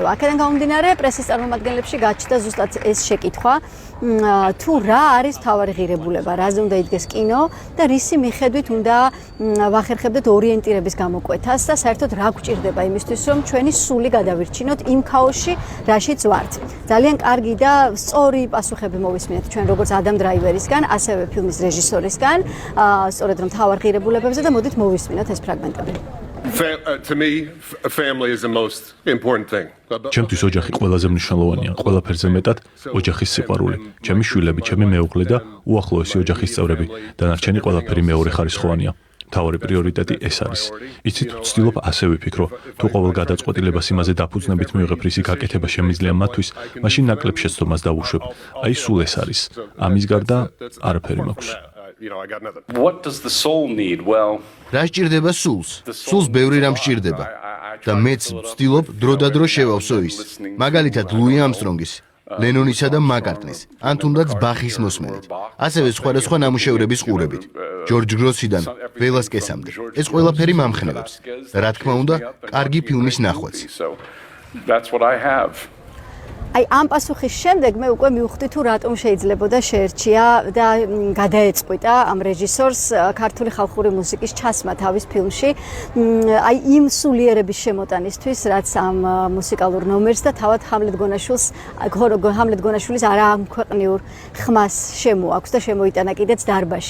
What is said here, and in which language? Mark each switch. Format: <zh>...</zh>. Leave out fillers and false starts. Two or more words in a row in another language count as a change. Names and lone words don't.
<ka>აქედან გამომდინარე, პრესის წარმომადგენლებში გაჩნდა ზუსტად ეს შეკითხვა, თუ რა არის მთავარი ღირებულება, რაზე უნდა იდგეს კინო და რისი მიხედვით უნდა ვახერხებდეთ ორიენტირების გამოკვეთას და საერთოდ რა გვჭირდება იმისთვის, რომ ჩვენი სული გადავირჩინოთ იმ ქაოსში, რაშიც ვართ. ძალიან კარგი და სწორი პასუხები მოვისმინეთ ჩვენ როგორც ადამ დრაივერისგან, ასევე ფილმის რეჟისორისგან, სწორედ რომ მთავარ ღირებულებებზე და მოდით მოვისმინოთ ეს ფრაგმენტები.</ka> <en>To me, family is the most important thing.</en> <ka>ჩემთვის ოჯახი ყველაზე მნიშვნელოვანია, ყველაფერზე მეტად ოჯახის სიყვარული. ჩემი შვილები, ჩემი მეუღლე და უახლოესი ოჯახის წევრები, დანარჩენი ყველაფერი მეორე ხარისხოვანია. მთავარი პრიორიტეტი ეს არის. იცით, ვცდილობ ასე ვიფიქრო, თუ ყოველ გადაწყვეტილებას იმაზე დაფუძნებით მივიღებ რისი გაკეთება შემიძლია მათთვის, მაშინ ნაკლებ შეცდომას დავუშვებ. აი სულ ეს არის. ამის გარდა არაფერი მაქვს.</ka> <en>What does the soul need? Well,</en> <ka>რა სჭირდება სულს? სულს ბევრი რამ სჭირდება. და მეც ვცდილობ დროდადრო შევავსო ის. მაგალითად, ლუი ამსტრონგის, ლენონისა და მაკარტნის, ან თუნდაც ბახის მოსმენით. ასევე სხვადასხვა ნამუშევრების ყურებით. ჯორჯ გროსიდან ველასკესამდე. ეს ყველაფერი მამხნევებს. რა თქმა უნდა, კარგი ფილმის ნახვაც.</ka> <en>that's what I have.</en> <ka>აი ამ პასუხის შემდეგ მე უკვე მივხვდი თუ რატომ შეიძლებოდა შეერჩია და გადაეწყვიტა ამ რეჟისორს ქართული ხალხური მუსიკის ჩასმა თავის ფილმში. აი იმ სულიერების შემოტანისთვის, რაც ამ მუსიკალურ ნომერს და თავად ჰამლეტ გონაშვილის არამქვეყნიურ ხმას შემოაქვს და შემოიტანა კიდეც დარბაზში.</ka>